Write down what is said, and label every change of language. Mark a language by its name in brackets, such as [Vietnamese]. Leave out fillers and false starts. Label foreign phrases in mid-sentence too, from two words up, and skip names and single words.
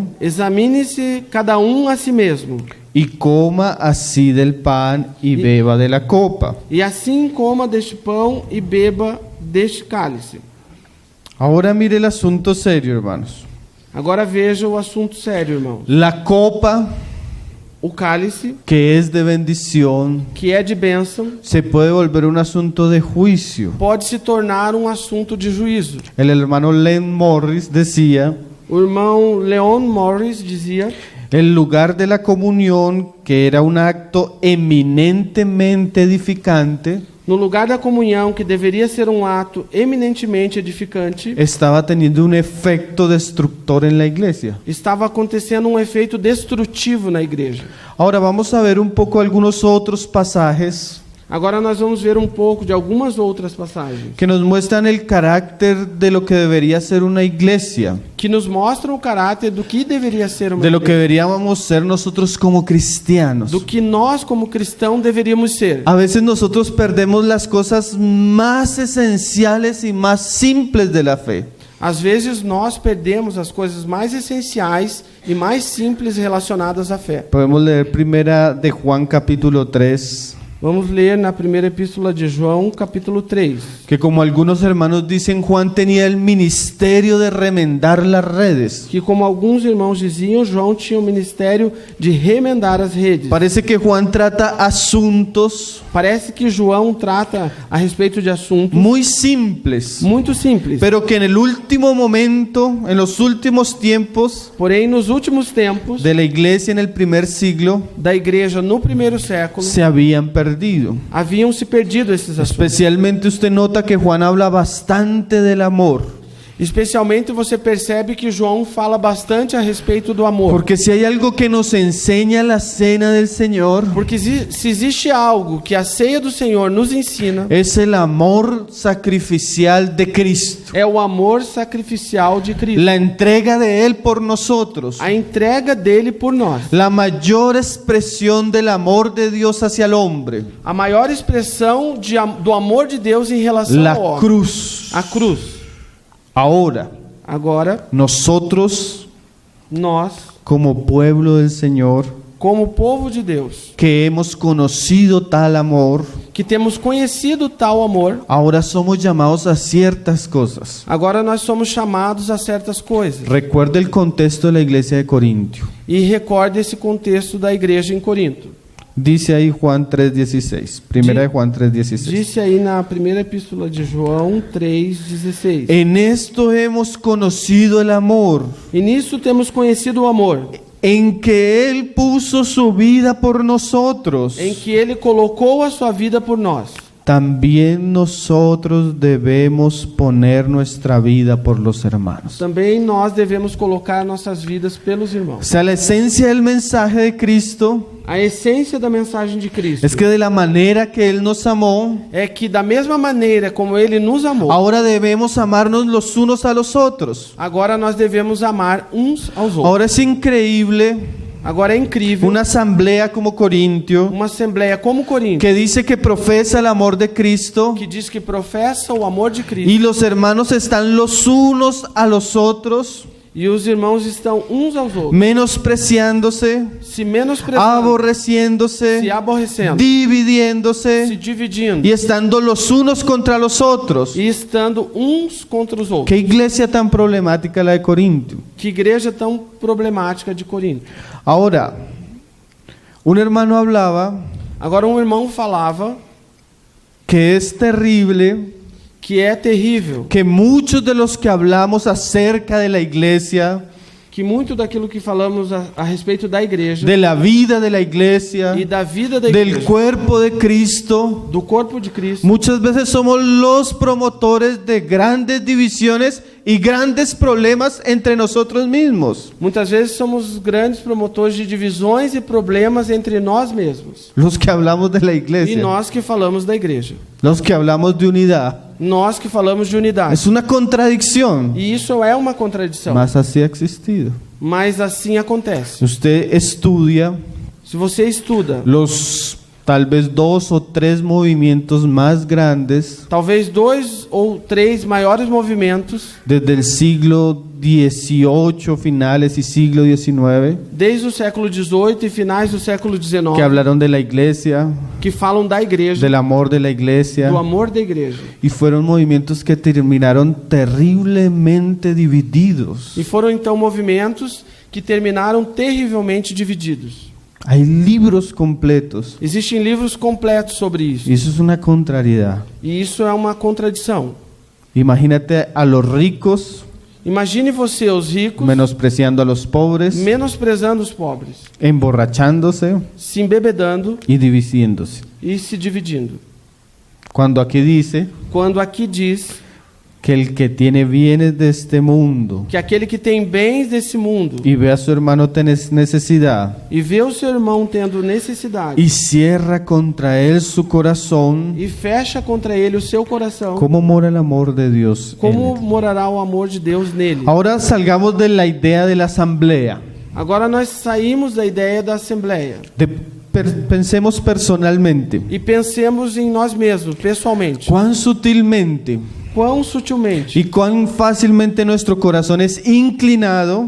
[Portuguese] examine-se cada um a si mesmo, [Spanish] y coma así del pan y beba de la copa. [Portuguese] e assim coma deste pão e beba deste cálice. [Spanish] Ahora mire el asunto serio, hermanos. [Portuguese] Agora veja o assunto sério, irmão. [Spanish] La copa, [Portuguese] O cálice, [Spanish] que es de bendición, [Portuguese] que é de bênção, [Spanish] se puede volver un asunto de juicio. [Portuguese] pode se tornar um assunto de juízo. [Spanish] El hermano Len Morris decía, [Portuguese] O irmão Leon Morris dizia: [Spanish] el lugar de la comunión, que era un acto eminentemente edificante, [Portuguese] no lugar da comunhão, que deveria ser um ato eminentemente edificante, [Spanish] estaba teniendo un efecto destructor en la iglesia. [Portuguese] estava acontecendo um efeito destrutivo na igreja. [Spanish] Ahora vamos a ver un poco algunos otros pasajes [Portuguese] Agora nós vamos ver um pouco de algumas outras passagens [Spanish] que nos muestran el carácter de lo que debería ser una iglesia, [Portuguese] que nos mostram o caráter do que deveria ser uma [Spanish] de lo que [Portuguese] igreja, [Spanish] deberíamos ser nosotros como cristianos. [Portuguese] do que nós como cristãos deveríamos ser. [Spanish] A veces nosotros perdemos las cosas más esenciales y más simples de la fe. [Portuguese] Às vezes nós perdemos as coisas mais essenciais e mais simples relacionadas à fé. [Spanish] Podemos leer primera de Juan capítulo 3, [Portuguese] Vamos ler na primeira epístola de João, capítulo 3. [Spanish] que como algunos hermanos dicen, Juan tenía el ministerio de remendar las redes. [Portuguese] Que, como alguns irmãos diziam, João tinha o ministério de remendar as redes. [Spanish] Parece que Juan trata asuntos [Portuguese] Parece que João trata a respeito de assuntos [Spanish] muy simples, [Portuguese] muito simples. [Spanish] pero que en el último momento, en los últimos tiempos [Portuguese] Porém, nos últimos tempos [Spanish] de la iglesia en el primer siglo, [Portuguese] da igreja no primeiro século, [Spanish] se habían perdido. [Portuguese] haviam se perdido esses assuntos. [Spanish] Especialmente usted nota que Juan habla bastante del amor. [Portuguese] Especialmente você percebe que João fala bastante a respeito do amor. [Spanish] Porque si hay algo que nos enseña la cena del Señor, [Portuguese] Porque se existe algo que a ceia do Senhor nos ensina, [Spanish] es el amor sacrificial de Cristo. [Portuguese] é o amor sacrificial de Cristo. [Spanish] La entrega de Él por nosotros. [Portuguese] A entrega dele por nós. [Spanish] La mayor expresión del amor de Dios hacia el hombre. [Portuguese] A maior expressão do amor de Deus em relação [Spanish] La [Portuguese] ao homem. [Spanish] cruz. [Portuguese] A cruz. [Spanish] Ahora, [Portuguese] Agora, [Spanish] nosotros [Portuguese] nós, [Spanish] como pueblo del Señor, [Portuguese] como povo de Deus, [Spanish] que hemos conocido tal amor, [Portuguese] que temos conhecido tal amor, [Spanish] ahora somos llamados a ciertas cosas. [Portuguese] agora nós somos chamados a certas coisas. [Spanish] Recuerde el contexto de la iglesia de Corintio. [Portuguese] E recorde esse contexto da igreja em Corinto. [Spanish] Dice ahí Juan 3:16. Primera de Juan 3:16. [Portuguese] Disse aí na primeira epístola de João 3,16. [Spanish] En esto hemos conocido el amor, [Portuguese] E nisso temos conhecido o amor, [Spanish] en que Él puso su vida por nosotros. [Portuguese] em que Ele colocou a sua vida por nós. [Spanish] también nosotros debemos poner nuestra vida por los hermanos. [Portuguese] também nós devemos colocar nossas vidas pelos [Spanish] O [Portuguese] irmãos. [Spanish] sea, la esencia del mensaje de Cristo [Portuguese] A essência da mensagem de Cristo [Spanish] es que de la manera que Él nos amó, [Portuguese] é que da mesma maneira como Ele nos amou, [Spanish] ahora debemos amarnos los unos a los otros. [Portuguese] agora nós devemos amar uns aos outros. [Spanish] Ahora es increíble [Portuguese] Agora é incrível [Spanish] una asamblea como Corintio [Portuguese] uma assembleia como Corinto, [Spanish] que dice que profesa el amor de Cristo [Portuguese] que diz que professa o amor de Cristo, [Spanish] y los hermanos están los unos a los otros [Portuguese] e os irmãos estão uns aos outros, [Spanish] menospreciándose, [Portuguese] se menosprezando, [Spanish] aborreciéndose, [Portuguese] se aborrecendo, se [Spanish] dividiéndose [Portuguese] dividindo [Spanish] y estando los unos contra los otros. [Portuguese] e estando uns contra os outros. [Spanish] Qué iglesia tan problemática la de Corintio. [Portuguese] Que igreja tão problemática de Corinto. [Spanish] Ahora, un hermano hablaba [Portuguese] Agora um irmão falava [Spanish] que es terrible [Portuguese] que é terrível, [Spanish] que muchos de los que hablamos acerca de la iglesia, [Portuguese] que muito daquilo que falamos a respeito da igreja [Spanish] de la vida de la iglesia, [Portuguese] e da vida da [Spanish] del [Portuguese] igreja, [Spanish] cuerpo de Cristo, [Portuguese] do corpo de Cristo, [Spanish] muchas veces somos los promotores de grandes divisiones y grandes problemas entre nosotros mismos. [Portuguese] muitas vezes somos grandes promotores de divisões e problemas entre nós mesmos. [Spanish] Los que hablamos de la [Portuguese] E [Spanish] iglesia, [Portuguese] nós que falamos da igreja, [Spanish] los que hablamos de unidad. [Portuguese] nós que falamos de unidade. [Spanish] Es una contradicción, [Portuguese] E isso é uma contradição, [Spanish] mas así ha existido. [Portuguese] mas assim acontece. [Spanish] Usted estudia [Portuguese] Se você estuda [Spanish] los tal vez 2 o 3 movimientos más grandes [Portuguese] talvez 2 ou 3 maiores movimentos [Spanish] desde el siglo XVIII, finales y siglo XIX, [Portuguese] desde o século XVIII e finais do século XIX, [Spanish] que hablaron de la iglesia, [Portuguese] que falam da igreja, [Spanish] del amor de la iglesia, [Portuguese] do amor da igreja. [Spanish] y fueron movimientos que terminaron terriblemente divididos. [Portuguese] E foram então movimentos que terminaram terrivelmente divididos. [Spanish] Hay libros completos, [Portuguese] Existem livros completos sobre isso. [Spanish] y eso es una contrariedad. [Portuguese] E isso é uma contradição. [Spanish] Imagínate a los ricos [Portuguese] Imagine você, os ricos, [Spanish] menospreciando a los pobres, [Portuguese] menosprezando os pobres, [Spanish] emborrachándose [Portuguese] se embebedando [Spanish] y dividiéndose. [Portuguese] e se dividindo. [Spanish] Cuando aquí dice [Portuguese] Quando aqui diz [Spanish] que el que tiene bienes de este mundo [Portuguese] que aquele que tem bens desse mundo [Spanish] y ve a su hermano tener necesidad [Portuguese] e vê o seu irmão tendo necessidade [Spanish] y cierra contra él su corazón, [Portuguese] e fecha contra ele o seu coração, [Spanish] ¿cómo mora el amor de Dios en [Portuguese] como [Spanish] él? [Portuguese] morará o amor de Deus nele? [Spanish] Ahora salgamos de la idea de la asamblea. [Portuguese] Agora nós saímos da ideia da assembleia [Spanish] Pensemos personalmente. [Portuguese] e pensemos em nós mesmos, pessoalmente. [Spanish] ¿Cuán sutilmente [Portuguese] Quão sutilmente [Spanish] y cuán fácilmente nuestro corazón es inclinado